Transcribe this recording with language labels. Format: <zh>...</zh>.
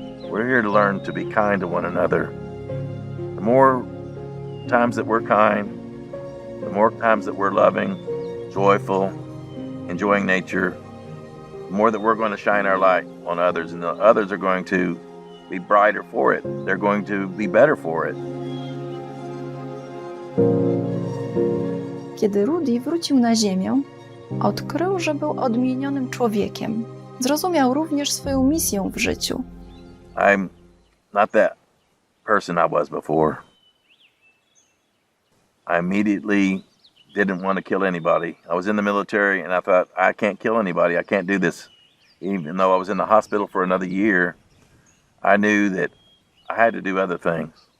<en>We're here to learn to be kind to one another. The more times that we're kind, the more times that we're loving, joyful, enjoying nature, the more that we're going to shine our light on others, and the others are going to be brighter for it. They're going to be better for it.</en> <pl>Kiedy Rudi wrócił na ziemię, odkrył, że był odmienionym człowiekiem. Zrozumiał również swoją misję w życiu.</pl> <en>I'm not that person I was before. I immediately didn't want to kill anybody. I was in the military and I thought, I can't kill anybody. I can't do this. Even though I was in the hospital for another year, I knew that I had to do other things.</en>